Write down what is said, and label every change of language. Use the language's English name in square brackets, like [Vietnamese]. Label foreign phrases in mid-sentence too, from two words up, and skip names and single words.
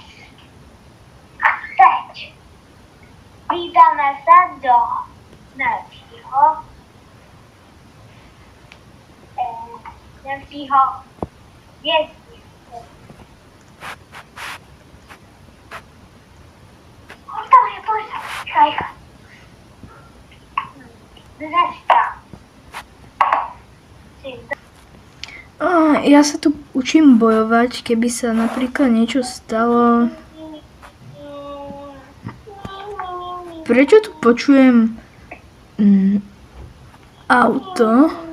[Czech] A teď vydáme se do Nemcího vězně. Tam je policajka. Dneska. [Slovak] Ja sa tu učím bojovať, keby sa napríklad niečo stalo. Prečo tu počujem auto?